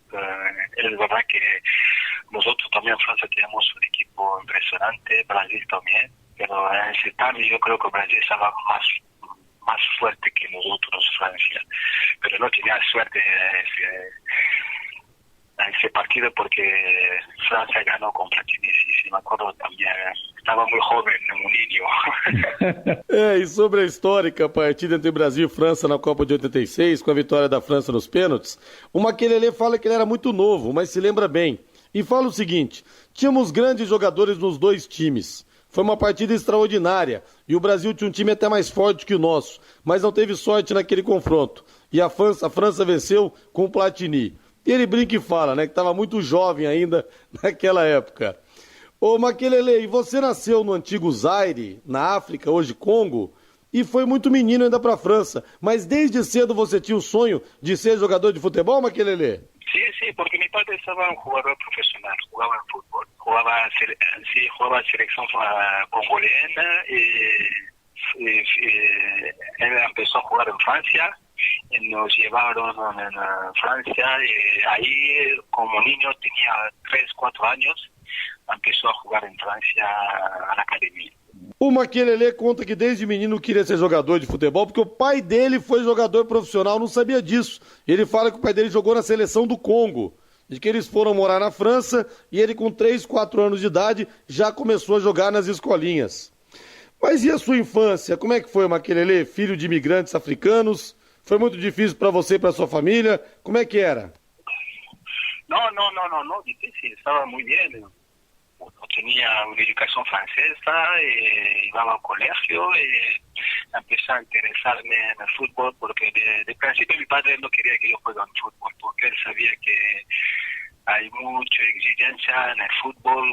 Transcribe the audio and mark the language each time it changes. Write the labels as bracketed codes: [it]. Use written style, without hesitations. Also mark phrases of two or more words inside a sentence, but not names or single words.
[es] Es verdad que nosotros también en Francia tenemos un equipo impresionante, Brasil también, pero en ese time yo creo que Brasil estaba más fuerte que nosotros, Francia, pero no tenía suerte en ese partido porque Francia ganó con Platini, sí, me acuerdo también, estaba muy joven, un niño. [pt] E sobre a histórica partida entre Brasil e França na Copa de 86, com a vitória da França nos pênaltis, o Makelele fala que ele era muito novo, mas se lembra bem. E fala o seguinte, tínhamos grandes jogadores nos dois times. Foi uma partida extraordinária e o Brasil tinha um time até mais forte que o nosso, mas não teve sorte naquele confronto. E a França venceu com o Platini. E ele brinca e fala, né, que estava muito jovem ainda naquela época. Ô Makelele, e você nasceu no antigo Zaire, na África, hoje Congo, e foi muito menino ainda para a França, mas desde cedo você tinha o sonho de ser jogador de futebol, Makelele? [es] Sí, porque mi padre estaba un jugador profesional, jugaba en fútbol, jugaba en selección congolesa y él empezó a jugar en Francia. Nos llevaron a Francia y ahí como niño tenía 3, 4 años, empezó a jugar en Francia a la academia. [pt] O Makelele conta que desde menino queria ser jogador de futebol porque o pai dele foi jogador profissional, não sabia disso. Ele fala que o pai dele jogou na seleção do Congo, de que eles foram morar na França e ele com 3, 4 anos de idade já começou a jogar nas escolinhas. Mas e a sua infância? Como é que foi, Makelele? Filho de imigrantes africanos? Foi muito difícil para você e para sua família? Como é que era? [es] No, difícil, estaba muy bien. Tenía una educación francesa, iba al colegio y empecé a interesarme en el fútbol porque de principio mi padre no quería que yo juegue en fútbol porque él sabía que hay mucha exigencia en el fútbol.